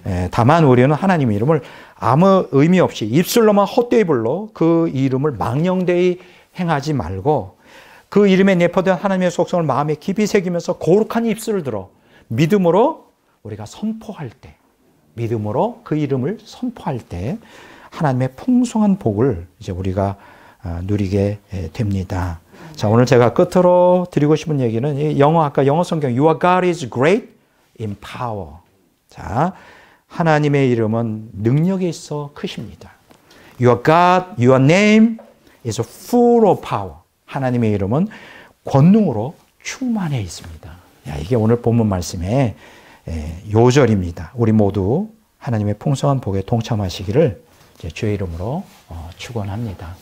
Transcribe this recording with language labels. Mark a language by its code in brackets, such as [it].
[ko] 다만 우리는 하나님의 이름을 아무 의미 없이 입술로만 헛되이 불러 그 이름을 망령되이 행하지 말고, 그 이름에 내포된 하나님의 속성을 마음에 깊이 새기면서 거룩한 입술을 들어 믿음으로 우리가 선포할 때, 믿음으로 그 이름을 선포할 때 하나님의 풍성한 복을 이제 우리가 누리게 됩니다. 자, 오늘 제가 끝으로 드리고 싶은 얘기는 아까 영어 성경 [en] Your God is great in power. [ko] 자, 하나님의 이름은 능력에 있어 크십니다. [en] Your God, your name is full of power. [ko] 하나님의 이름은 권능으로 충만해 있습니다. 야, 이게 오늘 본문 말씀의 요절입니다. 우리 모두 하나님의 풍성한 복에 동참하시기를 주의 이름으로 축원합니다.